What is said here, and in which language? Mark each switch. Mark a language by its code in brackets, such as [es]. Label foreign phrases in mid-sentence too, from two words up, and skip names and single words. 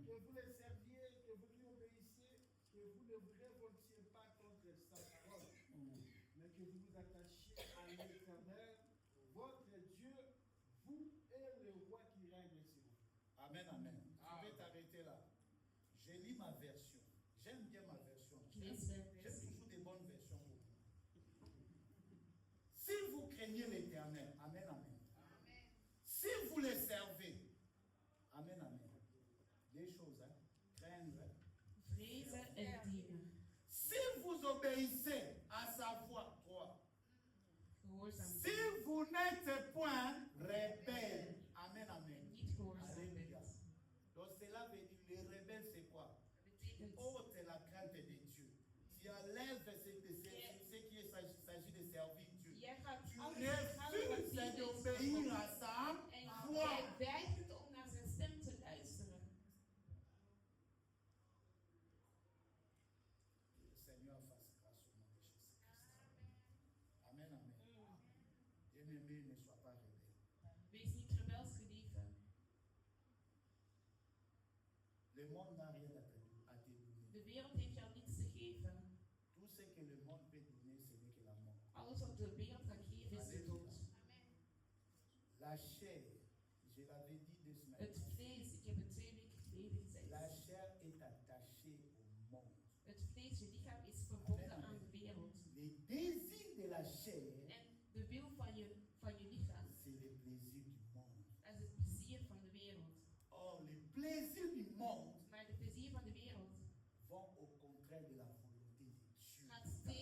[fr] que vous le serviez, que vous lui obéissiez, que vous ne vous révoltiez pas contre sa parole, Mm. mais que vous vous attachiez à l'Éternel, votre Dieu, vous et le roi qui règne sur vous. Amen, amen. Je vais t'arrêter là. Je lis ma version. J'aime bien ma version. [nl] Lees mijn [fr] J'aime [nl] versie. [fr] toujours des bonnes versions. Si vous craignez l'Éternel, amen, amen. Si vous les servez, amen, amen. Des choses, hein. Craindre. Hein. [nl] Vrezen en dienen. [fr] Si vous obéissez à sa voix, 3. [nl] Gehoorzaam [fr] Si [nl] zijn. [fr] vous n'êtes point rebelle, amen, [nl] En [fr] amen. [nl] niet gehoorzaam [fr] Alléluia. [nl] bent. [fr] Donc cela veut dire, les rebelles, c'est quoi? [nl] Dat betekent, [fr] Ôte la crainte de Dieu. Tu enlèves ce qui s'agit de servir Dieu. [nl] jij gaat [fr] Tu [nl] alles weghalen wat [fr] refuses [nl] niet is [fr] d'obéir [nl] van [fr] à [nl] God. [fr] sa [nl] En [fr] voix. [nl] jij weigert om naar zijn stem te luisteren. [fr] Que le Seigneur fasse grâce au nom de Jésus-Christ. Amen, amen. Bien-aimé, ne sois pas rebelle. [nl] Wees niet rebels, geliefde. [fr] Le monde n'a rien à te donner. [nl] De wereld heeft jou niets te geven. [fr] Tout ce que le monde peut donner, ce n'est que la mort. [nl] Alles wat de wereld kan geven is de dood. [fr] La chair, je l'avais dit 2 semaines. [nl] Het vlees, ik heb het 2 weken geleden gezegd. [fr] La chair est attachée au monde. [nl] Het vlees, je lichaam is verbonden aan de wereld. [fr] Les désirs de la chair, [nl] En de wil van je lichaam, [fr] c'est les plaisirs du monde. [nl] dat is het plezier van de wereld. [fr] Or, les plaisirs du monde [nl] Maar de plezier van de wereld [fr] vont au contraire de la volonté de Dieu. [nl] gaat